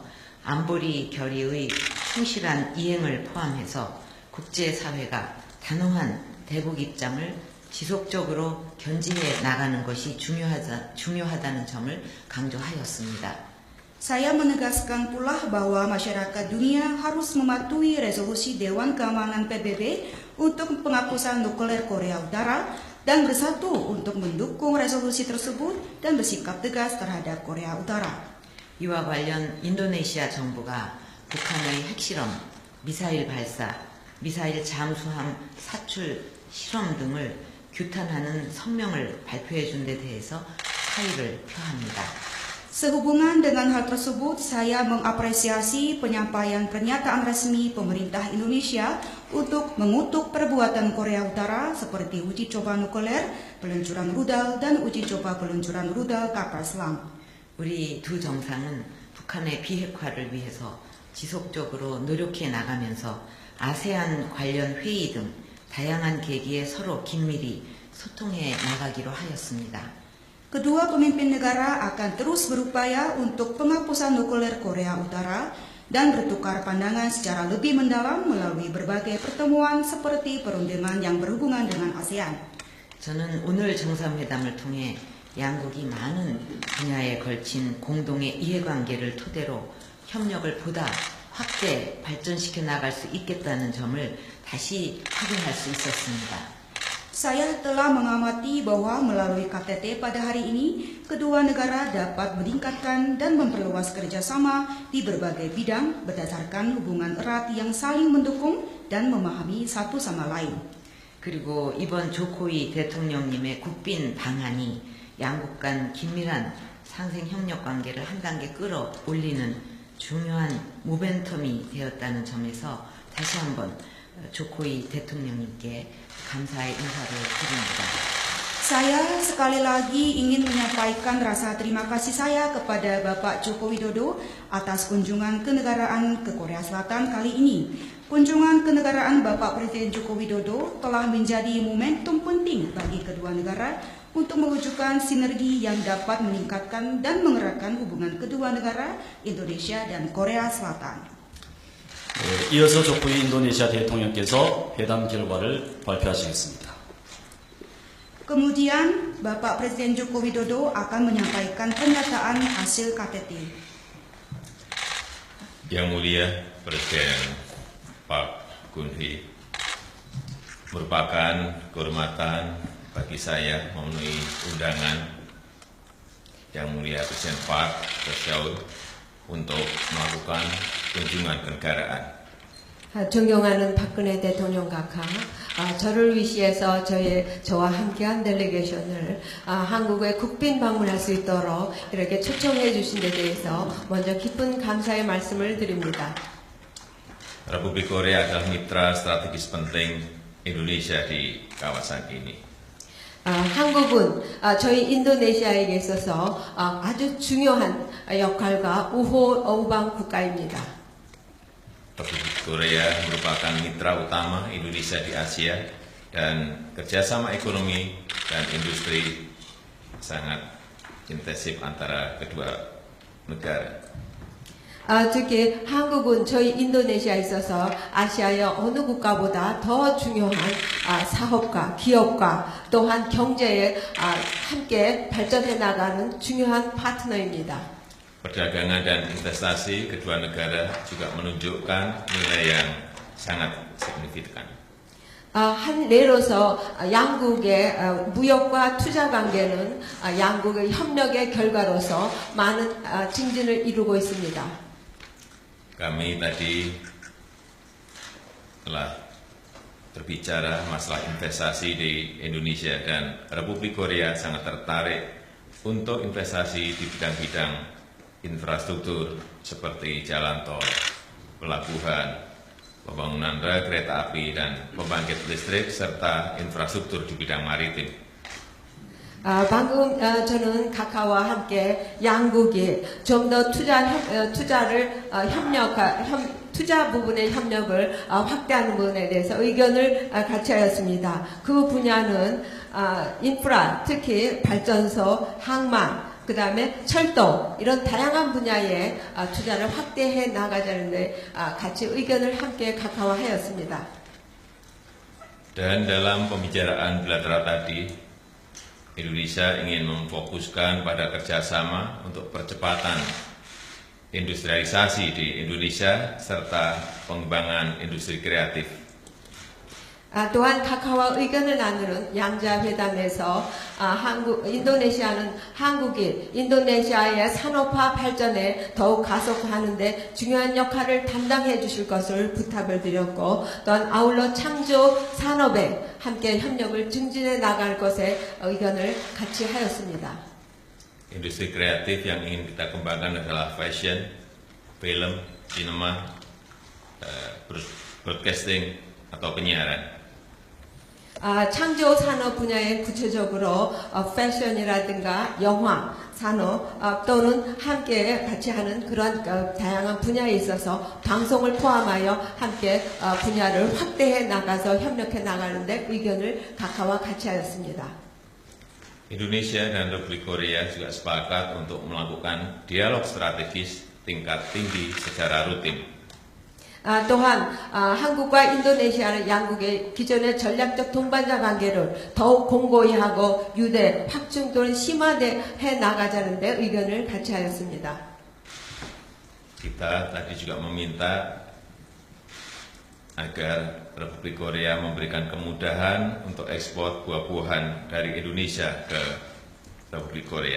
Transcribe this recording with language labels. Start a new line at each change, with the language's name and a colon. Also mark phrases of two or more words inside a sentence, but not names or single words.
Korean: 안보리 결의의 충실한 이행을 포함해서 국제사회가 단호한 대북 입장을 지속적으로 견지해 나가는 것이 중요하다는 점을 강조하였습니다.
Indonesian: Saya menegaskan pula bahwa masyarakat dunia harus mematuhi resolusi Dewan Keamanan PBB untuk penghapusan nuklir Korea Utara dan bersatu untuk mendukung resolusi tersebut dan bersikap tegas terhadap Korea Utara.
Korean: 이와 관련 인도네시아 정부가 북한의 핵실험, 미사일 발사, 미사일 잠수함 사출 실험 등을 규탄하는 성명을 발표해 준 데 대해서 사의를 표합니다.
Indonesian: Sehubungan dengan hal tersebut, saya mengapresiasi penyampaian pernyataan resmi pemerintah Indonesia untuk mengutuk perbuatan Korea Utara seperti uji coba nuklir, peluncuran rudal, dan uji coba peluncuran rudal kapal selam.
Korean: 우리 두 정상은 북한의 비핵화를 위해서 지속적으로 노력해 나가면서 아세안 관련 회의 등 다양한 계기에 서로 긴밀히 소통해 나가기로 하였습니다.
Indonesian: Kedua pemimpin negara akan terus berupaya untuk penghapusan nuklir Korea Utara dan bertukar pandangan secara lebih mendalam melalui berbagai pertemuan seperti perundingan yang berhubungan dengan ASEAN.
Korean: 저는 오늘 정상회담을 통해 양국이 많은 분야에 걸친 공동의 이해관계를 토대로 협력을 보다 확대 발전시켜 나갈 수 있겠다는 점을 다시 확인할 수 있었습니다.
Indonesian: Saya telah mengamati bahwa melalui KTT pada hari ini, kedua negara dapat meningkatkan dan memperluas kerjasama di berbagai bidang berdasarkan hubungan erat yang saling mendukung dan memahami satu sama lain.
Korean: 그리고 이번 조코이 대통령님의 국빈 방한이 양국 간 긴밀한 상생 협력 관계를 한 단계 끌어올리는 중요한 모멘텀이 되었다는 점에서 다시 한번 조코이 대통령님께 감사의 인사를 드립니다.
Indonesian: Saya sekali lagi ingin menyampaikan rasa terima kasih saya kepada Bapak Joko Widodo atas kunjungan kenegaraan ke Korea Selatan kali ini. Kunjungan kenegaraan Bapak Presiden Joko Widodo telah menjadi momentum penting bagi kedua negara untuk mewujudkan sinergi yang dapat meningkatkan dan mengeratkan hubungan kedua negara Indonesia dan Korea Selatan.
Korean: 이어서 조코이 인도네시아 대통령께서 회담 결과를 발표하시겠습니다.
Indonesian: Kemudian Bapak Presiden Joko Widodo akan menyampaikan pernyataan hasil KTT. Yang Mulia Presiden Park Geun-hye, merupakan kehormatan bagi saya memenuhi undangan Yang Mulia Presiden Park ke Seoul untuk melakukan kunjungan kenegaraan.
Korean: 존경하는 박근혜 대통령 각하, 저를 위시해서 저와 함께한 델레게이션을 한국에 국빈 방문할 수 있도록 이렇게 초청해 주신 데 대해서 먼저 깊은 감사의 말씀을 드립니다.
Indonesian: Republik Korea adalah mitra strategis penting Indonesia di kawasan ini.
Korean: 한국은 저희 인도네시아에게 있어서 아주 중요한 역할과 우호우방 국가입니다.
Indonesian: Republik Korea merupakan mitra utama Indonesia di Asia dan kerjasama ekonomi dan industri sangat intensif antara kedua negara.
Korean: 특히 한국은 저희 인도네시아에 있어서 아시아의 어느 국가보다 더 중요한 사업과 기업과 또한 경제에 함께 발전해 나가는 중요한 파트너입니다.
Indonesian: Perdagangan dan investasi kedua negara juga menunjukkan nilai yang sangat signifikan.
Korean: 한 예로서 양국의 무역과 투자 관계는 양국의 협력의 결과로서 많은 증진을 이루고 있습니다.
Indonesian: Kami tadi telah berbicara masalah investasi di Indonesia dan Republik Korea sangat tertarik untuk investasi di bidang-bidang infrastruktur seperti jalan tol, pelabuhan, pembangunan rel kereta api dan pembangkit listrik serta infrastruktur di bidang maritim.
Korean: 방금 저는 각하와 함께 양국이 좀 더 투자를 투자 부분의 협력을 확대하는 부분에 대해서 의견을 같이 하였습니다. 그 분야는 인프라, 특히 발전소, 항만, 그 다음에 철도 이런 다양한 분야에 투자를 확대해 나가자는데 같이 의견을 함께 각하하였습니다.
Indonesian: Dan dalam pembicaraan bilateral tadi, Indonesia ingin memfokuskan pada kerjasama untuk percepatan industrialisasi di Indonesia serta pengembangan industri kreatif.
Korean: 또한 각하와 의견을 나누는 양자 회담에서 인도네시아는 한국이 인도네시아의 산업화 발전에 더욱 가속화하는데 중요한 역할을 담당해 주실 것을 부탁을 드렸고 또한 아울러 창조 산업에 함께 협력을 증진해 나갈 것에 의견을 같이 하였습니다.
Indonesian: industri kreatif yang ingin kita kembangkan adalah fashion, film, cinema, broadcasting atau penyiaran.
Korean: 창조 산업 분야에 구체적으로 패션이라든가 영화 산업 또는 함께 같이 하는 그런 다양한 분야에 있어서 방송을 포함하여 함께 분야를 확대해 나가서 협력해 나가는데 의견을 카카오와 같이 하였습니다.
Indonesian: Indonesia dan Republik Korea juga sepakat untuk melakukan dialog strategis tingkat tinggi secara rutin.
Korean: 또한 한국과 인도네시아는 양국의 기존의 전략적 동반자 관계를 더욱 공고히 하고 유대, 확충 또는 심화해 나가자는 데 의견을 같이 하였습니다.
Indonesian: Kita tadi juga meminta agar Republik Korea memberikan kemudahan untuk ekspor buah-buahan dari Indonesia ke Republik Korea.